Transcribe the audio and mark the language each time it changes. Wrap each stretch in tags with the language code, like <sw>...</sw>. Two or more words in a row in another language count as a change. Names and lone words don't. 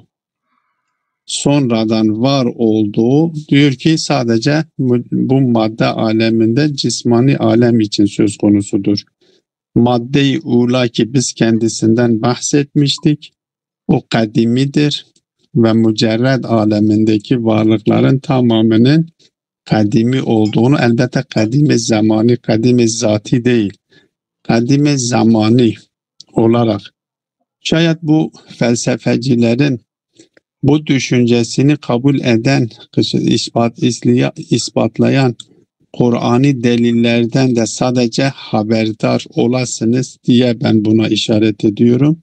<tr>Sonradan var olduğu diyor ki sadece bu madde aleminde cismani alem için söz konusudur. Madde-i ula ki biz kendisinden bahsetmiştik. O kadimidir ve mücerred alemindeki varlıkların tamamının kadimi olduğunu, elbette kadimi zamani, kadimi zati değil, kadimi zamani olarak. Şayet bu felsefecilerin bu düşüncesini kabul eden, ispatlayan Kur'an'ı delillerden de sadece haberdar olasınız diye ben buna işaret ediyorum.</tr>